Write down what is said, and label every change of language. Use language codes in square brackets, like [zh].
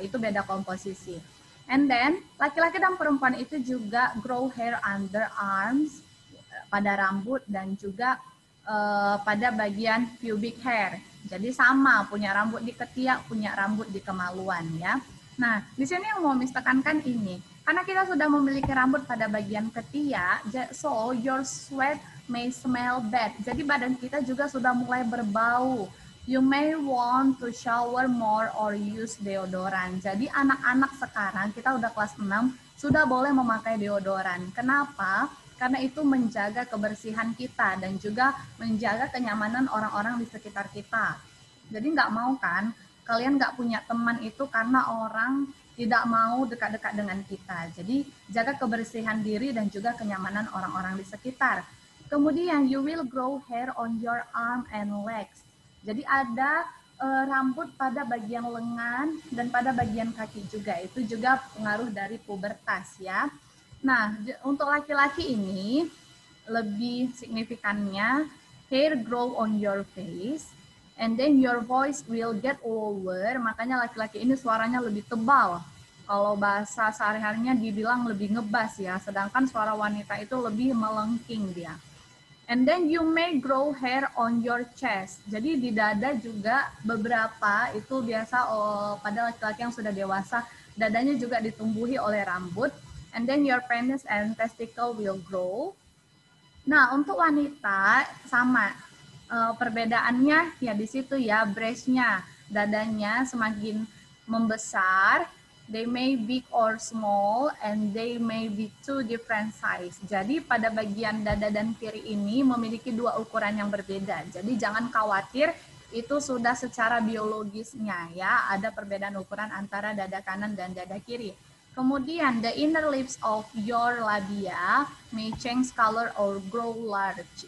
[id] Itu beda komposisi. [en] And then, [id] laki-laki dan perempuan itu juga [en] grow hair under arms, [id] pada rambut dan juga pada bagian [en] pubic hair. [id] Jadi sama, punya rambut di ketiak, punya rambut di kemaluan ya. Nah, di sini yang mau Miss tekankan ini, karena kita sudah memiliki rambut pada bagian ketiak, [en] so your sweat may smell bad. [id] Jadi badan kita juga sudah mulai berbau. [en] You may want to shower more or use deodorant. [id] Jadi anak-anak sekarang, kita udah kelas 6, sudah boleh memakai deodoran. Kenapa? Karena itu menjaga kebersihan kita dan juga menjaga kenyamanan orang-orang di sekitar kita. Jadi nggak mau kan, kalian nggak punya teman itu karena orang tidak mau dekat-dekat dengan kita. Jadi jaga kebersihan diri dan juga kenyamanan orang-orang di sekitar. Kemudian [en] you will grow hair on your arm and legs. [id] Jadi ada rambut pada bagian lengan dan pada bagian kaki juga. Itu juga pengaruh dari pubertas ya. Nah, untuk laki-laki ini lebih signifikannya [en] hair grow on your face and then your voice will get lower. [id] Makanya laki-laki ini suaranya lebih tebal. Kalau bahasa sehari-harinya dibilang lebih ngebas ya, sedangkan suara wanita itu lebih melengking dia. [en] And then you may grow hair on your chest. [id] Jadi di dada juga beberapa itu biasa pada laki-laki yang sudah dewasa, dadanya juga ditumbuhi oleh rambut. [en] And then your penis and testicle will grow. [id] Nah, untuk wanita sama perbedaannya ya di situ ya, breastnya, dadanya semakin membesar. [en] They may big or small and they may be two different size. [id] Jadi pada bagian dada dan kiri ini memiliki dua ukuran yang berbeda. Jadi jangan khawatir, itu sudah secara biologisnya ya, ada perbedaan ukuran antara dada kanan dan dada kiri. Kemudian [en] the inner lips of your labia may change color or grow large.